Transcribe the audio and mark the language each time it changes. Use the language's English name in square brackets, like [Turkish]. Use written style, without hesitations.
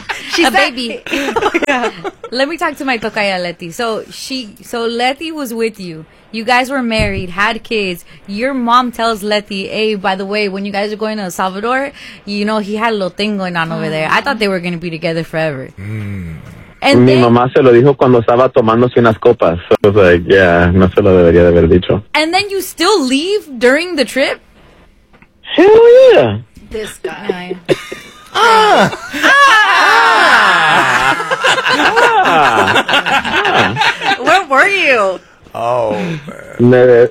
[English] She's a baby. Let me talk to my tocaya, Leti. So Leti was with you. You guys were married, had kids. Your mom tells Leti, hey, by the way, when you guys are going to El Salvador, you know, he had a little thing going on over there. I thought they were going to be together forever. And [Spanish] mi mamá se lo dijo cuando estaba tomándose unas copas. [English] So I was like, [Spanish] no se lo debería haber dicho. [English] And then you still leave during the trip? Hell yeah. This guy. Where were you? Oh, man.